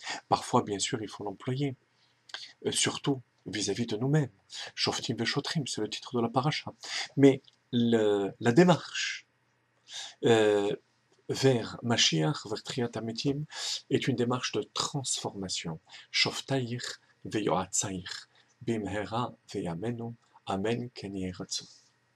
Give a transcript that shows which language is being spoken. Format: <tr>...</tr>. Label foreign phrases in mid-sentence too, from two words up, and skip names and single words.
<fr>Parfois, bien sûr, il faut l'employer, surtout vis-à-vis de nous-mêmes.</fr> <he>שופטים ושוטרים,</he> <fr>c'est le titre de la paracha. Mais la démarche euh, vers Mashiach, vers</fr> <he>תחיית המתים,</he> <fr>est une démarche de transformation.</fr> <he>שופטייך ויועצייך, במהרה בימינו, אמן כן יהי רצון.</he>